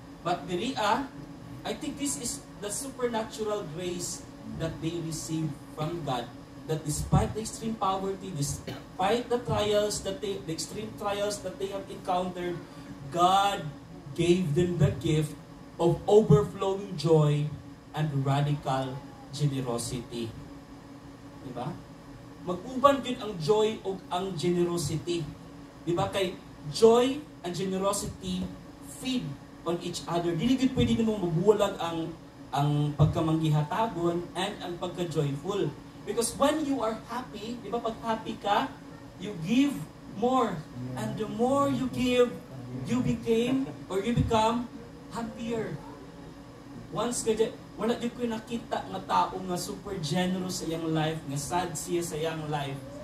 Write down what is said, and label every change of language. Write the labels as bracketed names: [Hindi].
[English] But [Hiligaynon] diri [English] I think this is the supernatural grace that they receive from God. That despite the extreme poverty, despite the extreme trials that they have encountered, God gave them the gift of overflowing joy and radical generosity. [Hiligaynon] Diba? Mag-uban din ang joy o ang generosity. Diba? Kay [English] joy and generosity feed on each other. [Hiligaynon] Dili gid pwede nimo mabulag ang pagkamanggihatagon and ang pagka-joyful. [English] Because when you are happy, [Hiligaynon] di ba pag happy ka, [English] you give more. And the more you give, you become happier. [Hiligaynon] Once ka wala di ko nakita nga tao nga super generous sa iyang life, nga sad siya sa iyang life.